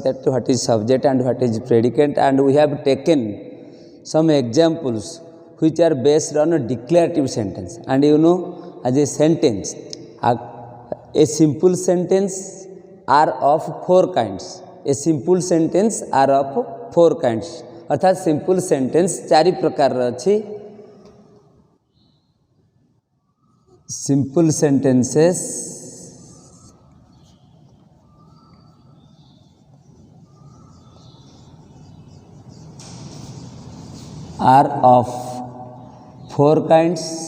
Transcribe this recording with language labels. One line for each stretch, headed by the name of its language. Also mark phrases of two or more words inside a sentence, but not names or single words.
English: that what is subject and what is predicate, and we have taken some examples which are based on a declarative sentence. And you know, as a sentence, a simple sentence are of four kinds. A simple sentence are of four kinds.
Odia: अर्थात
English: simple sentence
Odia: ଚାରି ପ୍ରକାର ଅଛି.
English: Simple sentences are of four kinds.